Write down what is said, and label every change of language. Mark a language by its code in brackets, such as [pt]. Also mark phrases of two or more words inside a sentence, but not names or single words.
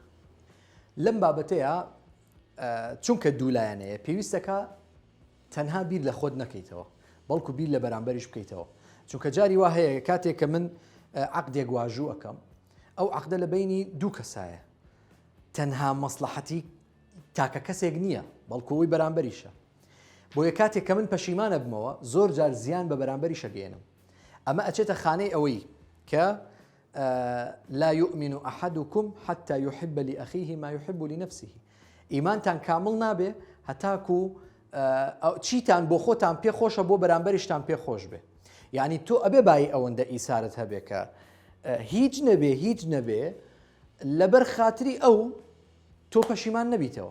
[ckb] لەم بابەتەیە چونکە دوولایەنەیە پێویستەکە تەنها بیر لە خۆت نەکەیتەوە بەڵکو بیر لە بەرامبەریش بکەیتەوە، چونکە جاری وا هەیە کاتێک کە من عەقدێک واژوو ئەەکەم ئەو عەقدە لە بینی دوو کەسایە، تەنها مەسلحەتی تاکە کەسێک نییە بەڵکو ئەوی بەرامبەریشە. بۆیە کاتێک کە من پەشیمانە بمەوە زۆر جار زیان بە بەرامبەری شەگەێنم. ئەمە ئەچێتە خانەی ئەوەی کە [ar] لا يؤمن أحدكم حتى يحب لأخيه ما يحب لنفسه. [ckb] ئیمانتان کامل نابێ هەتاکو چیتان بۆ خۆتان پێ خۆشە بۆ بەرامبەریشتان پێ خۆش بێ. یعنی تۆ ئەبێ بای ئەوەندە ئیسارت هەبێ کە هیچ نەبێ لەبەر خاتری ئەو تۆ پەشیمان نەبیتەوە.